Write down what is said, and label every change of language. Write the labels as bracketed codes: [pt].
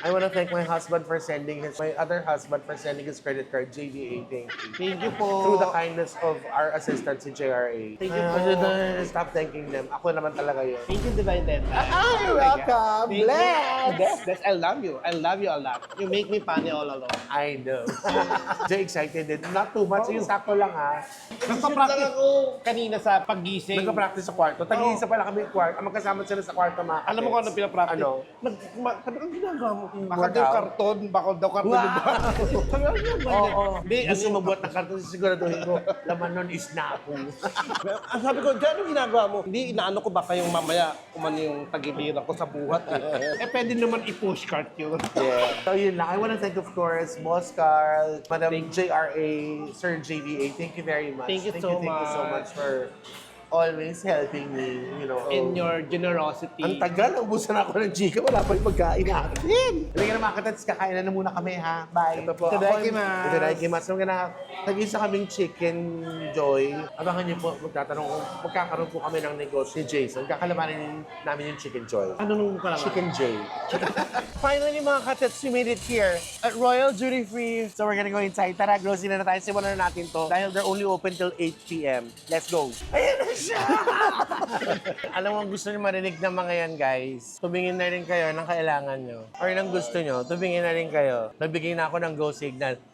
[en] I wanna thank my husband for sending my other husband for sending his credit card, JDA. Thank you. Thank you po. Through the kindness of our assistant, si JRA. Thank you po. Stop thanking them. [tl] Ako naman talaga yun. [en] Thank you, Divine Denta. You're welcome. Bless. I love you. I love you a lot. You make me funny all along. I know. Jay, excited din. Not too much. [tl] Yung sakto lang ha. Nagpa-practice ako kanina sa paggising. Nagpa-practice ako kwarto. Tag-iisa pala kami yung kwarto. Magkasama sila sa kwarto, mga Alam mo kung ano pinapractice? Ano? Sabi ko, ang ginagawa mo? Baka [en] Workout? [tl] daw karton, baka daw karton yung Wow! Sabi ko, ano ba yan? Oo. Hindi, Gusto magbuhat ng karton, siguraduhin ko, laman nun is napo. Ang sabi ko, dyan yung ginagawa mo. Hindi, inaano ko baka yung mamaya umano yung tagiliran ko sa buhat. Pwede naman i-push cart yun. [en] Yeah. So yun lang. I want to thank, of course, Boss Carl, Madam JRA, Sir JVA. Thank you very much. Thank you so much for always helping me, you know. In your generosity. [tl] Ang tagal, ubusan ako ng chika, wala pa yung pagkain natin. Hindi ka na makatats, kakain na muna kami ha. Bye. Ito po. [ja] Itadakimasu. Itadakimasu. [tl] Nung nag-isa kaming chicken joy. Abangan niyo po, magtatanong kung magkakaroon po kami ng negosyo ni Jason. Kakalamanin namin yung chicken joy. Ano nung kalaman? Chicken J. [en] Finally mga katats, we made it here at Royal Duty Free. So we're gonna go inside. [tl] Tara, grocery na tayo. Simulan na natin to. Dahil [en] they're only open till 8 p.m. Let's go. [tl] Ayan na siya! Alam mo, gusto niyo marinig ng mga yan, guys. Tumingin na rin kayo ng kailangan nyo. Or ng gusto nyo, tumingin na rin kayo. Nagbigay na ako ng go signal.